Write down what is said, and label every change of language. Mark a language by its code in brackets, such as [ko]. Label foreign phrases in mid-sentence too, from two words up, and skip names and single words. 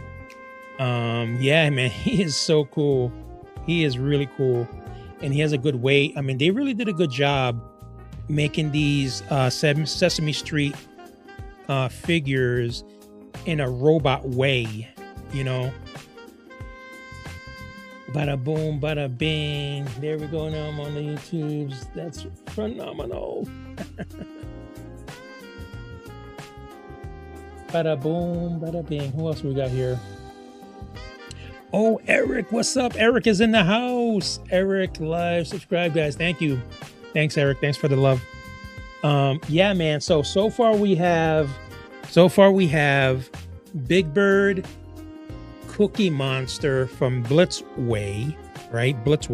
[en] Yeah, man, he is so cool. He is really cool, and he has a good weight. I mean, they really did a good job making these Sesame Street figures in a robot way, you know. Bada boom, bada bing. There we go. Now I'm on the YouTubes. That's phenomenal. Bada boom, bada bing. Who else we got here? Oh, Eric. What's up? Eric is in the house. Eric, live, subscribe, guys. Thank you. Thanks, Eric. Thanks for the love. Yeah, man. So far we have Big Bird, Cookie Monster from Blitzway, right?